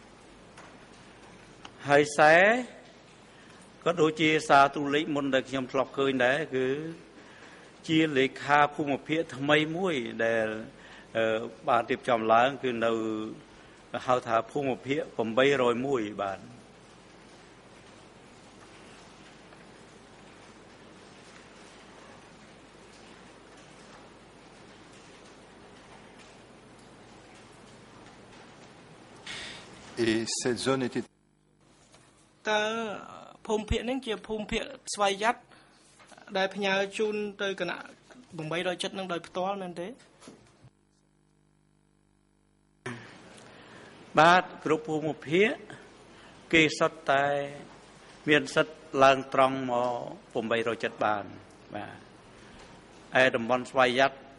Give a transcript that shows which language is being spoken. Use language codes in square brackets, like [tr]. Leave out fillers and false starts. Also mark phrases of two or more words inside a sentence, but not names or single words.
[km] ហើយខ្សែក៏ដូចជាសារទូរលេខមុនដែលខ្ញុំធ្លាប់ឃើញដែរគឺជាលេខាភូមិភាគថ្មីមួយដែលបានរៀបចំឡើងគឺនៅហៅថាភូមិភាគ801បាទ [fr] Et cette zone était [km] តើភូមិភាគនេះជាភូមិភាគស្វ័យយ័តដែលផ្ញើជូនទៅគណៈ807នឹងដោយផ្ទាល់មែនទេ បាទគ្រប់ភូមិភាគគេសុទ្ធតែមានសិទ្ធិឡើងត្រង់មក807បានបាទឯតំបន់ស្វ័យយ័ត